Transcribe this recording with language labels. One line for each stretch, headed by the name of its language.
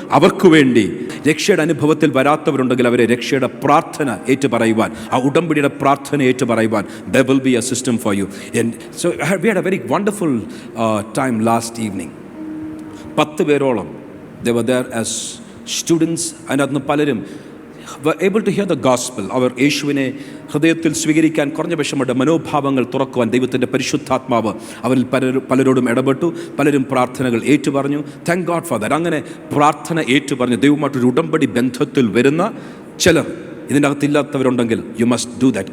Malayalam: അവർക്ക് വേണ്ടി രക്ഷയുടെ അനുഭവത്തിൽ വരാത്തവരുണ്ടെങ്കിൽ അവരെ രക്ഷയുടെ പ്രാർത്ഥന ഏറ്റുപറയുവാൻ, ആ ഉടമ്പടിയുടെ പ്രാർത്ഥന ഏറ്റുപറയുവാൻ
English: there will be a system for you. And so we had a very wonderful time last evening.
Malayalam: 10 പേരോളം
English: they were there as students.
Malayalam: അതിനകത്ത് പലരും
English: were able to hear the gospel.
Malayalam: അവർ യേശുവിനെ ഹൃദയത്തിൽ സ്വീകരിക്കാൻ കുറഞ്ഞ വിഷമമുണ്ട്. മനോഭാവങ്ങൾ തുറക്കുവാൻ ദൈവത്തിൻ്റെ പരിശുദ്ധാത്മാവ് അവരിൽ പലരോടും ഇടപെട്ടു. പലരും പ്രാർത്ഥനകൾ ഏറ്റുപറഞ്ഞു.
English: Thank God for that.
Malayalam: അങ്ങനെ പ്രാർത്ഥന ഏറ്റുപറഞ്ഞു ദൈവമായിട്ടൊരു ഉടമ്പടി ബന്ധത്തിൽ വരുന്ന ചിലർ ഇതിൻ്റെ അകത്തില്ലാത്തവരുണ്ടെങ്കിൽ
English: You must do that.